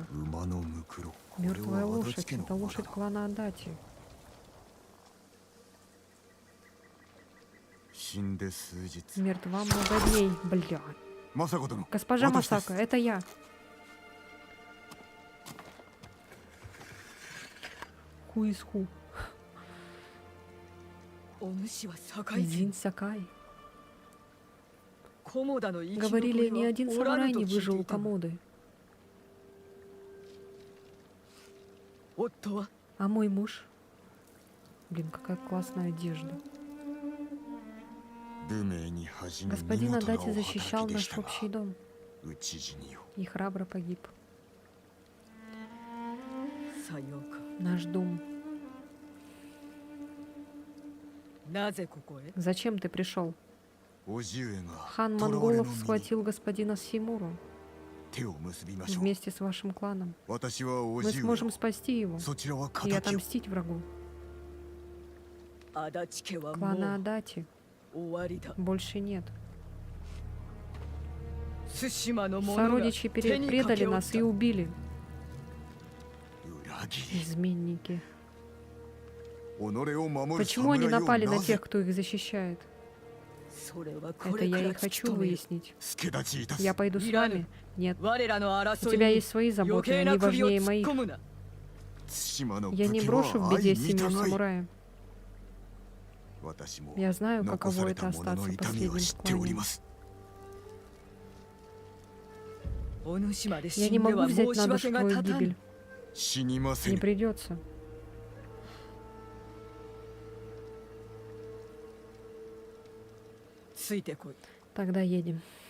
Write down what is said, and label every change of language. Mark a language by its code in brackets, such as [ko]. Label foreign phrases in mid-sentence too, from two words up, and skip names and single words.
[ja] 馬のムクロ [ru] Мертвая [ja] これは足 [ru] лошадь. [ja] 立家の [ru] Это [ja] 馬 [ru] лошадь [ja] だ [ru] клана Адати. [ja] 死んで数日 [ru] Мертва много дней. Бля. [ja] 政子殿 [ru] Госпожа [ja] 私です [ru] Масака, это я. [en] Who is who? [ja] お主は堺人 [ru] Один Сакай. [ja] コモダの生き残 [ru] Говорили, [ja] り [ru] ни [ja] は [ru] один [ja] おら [ru] самурай [ja] ぬと [ru] не [ja] 聞い [ru] выжил [ja] て [ru] у [ja] いたが [ru] Комоды. [ja] 夫は [ru] А мой муж? Блин, какая классная одежда. [ja] 武名に恥じぬ見 [ru] Господин [ja] 事な [ru] Адати [ja] お [ru] защищал [ja] 働きで [ru] наш [ja] したが [ru] общий дом [ja] 討ち死によ [ru] и храбро погиб. [ja] さようか [ru] Наш дом. [ja] なぜここへ [ru] Зачем ты пришел? [ja] 叔父上が [ru] Хан [ja] 囚われの [ru] монголов [ja] 身に [ru] схватил господина Симуру [ja] 手を結びましょう [ru] вместе с вашим кланом. [ja] 私は叔 [ru] Мы [ja] 父上 [ru] сможем [ja] を [ru] спасти его [ja] そちらは [ru] и [ja] 敵を [ru] отомстить врагу. [ja] 足立家はも [ru] Клана [ja] う [ru] Адати [ja] 終わりだ [ru] больше нет. [ja] 対馬の者が [ru] Сородичи [ja] 手にか [ru] предали [ja] けおっ [ru] нас [ja] た [ru] и убили. [ja] 裏切り [ru] Изменники. [ja] 己を守る [ru] Почему они [ja] 侍を [ru] напали на [ja] なぜ [ru] тех, кто их защищает? [ja] それはこ [ru] Это [ja] れか [ru] я [ja] ら [ru] и хочу [ja] 務める [ru] выяснить. [ja] 助立ちいたす [ru] Я пойду с Ираны. вами? Нет. [ja] 我らの [ru] У [ja] 争い [ru] тебя [ja] に [ru] есть свои [ja] 余 [ru] заботы, [ja] 計 [ru] они [ja] な首を [ru] важнее [ja] 突っ [ru] моих. [ja] 込むな対馬の [ru] Я [ja] 武 [ru] не [ja] 器 [ru] брошу [ja] は [ru] в беде [ja] 相 [ru] семью [ja] 見たい [ru] самурая. [ja] 私も [ru] Я знаю, [ja] 残 [ru] каково [ja] され [ru] это [ja] た者の [ru] остаться [ja] 痛みを [ru] последним [ja] 知 [ru] в [ja] っており [ru] клане. [ja] ますお主まで [ru] Я [ja] 死 [ru] не [ja] んで [ru] могу [ja] は [ru] взять [ja] 申 [ru] на [ja] し訳 [ru] душу [ja] が [ru] твою [ja] 立た [ru] гибель. [ja] ん死にませ [ru] Не [ja] ぬ [ru] придется. [ja] ついてこい [ru] Тогда едем.